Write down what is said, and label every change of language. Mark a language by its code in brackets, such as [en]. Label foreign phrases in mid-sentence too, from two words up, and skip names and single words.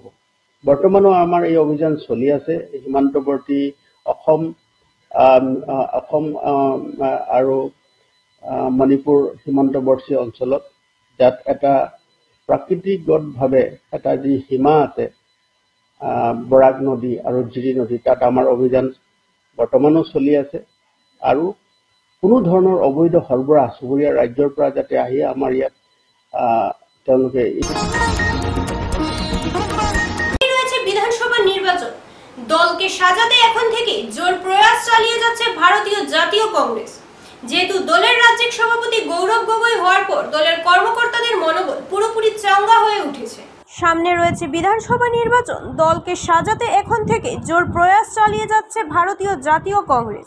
[as] বৰ্তমানো আমাৰ এই অভিযান চলি আছে সীমান্তৱৰ্তী অসম আৰু মণিপুৰ সীমান্তৱৰ্তী অঞ্চলত, যাত এটা প্ৰাকৃতিকগতভাৱে এটা যি সীমা আছে বৰাক নদী আৰু জিৰি নদী, তাত আমাৰ অভিযান বৰ্তমানো চলি আছে। আৰু কোনো ধৰণৰ অবৈধ সৰবৰাহ চুবুৰীয়া ৰাজ্যৰ পৰা যাতে আহি আমাৰ ইয়াত তেওঁলোকে [bn] বিধানসভা নির্বাচন দলকে সাজাতে এখন থেকে জোর প্রয়াস চালিয়ে যাচ্ছে ভারতীয় জাতীয় কংগ্রেস। যেহেতু দলের রাজ্যিক সভাপতি গৌরব গগৈ হওয়ার পর দলের কর্মকর্তাদের মনোবল পুরোপুরি চাঙ্গা হয়ে উঠেছে। সামনে রয়েছে বিধানসভা নির্বাচন, দলকে সাজাতে এখন থেকে জোর প্রয়াস চালিয়ে যাচ্ছে ভারতীয় জাতীয় কংগ্রেস।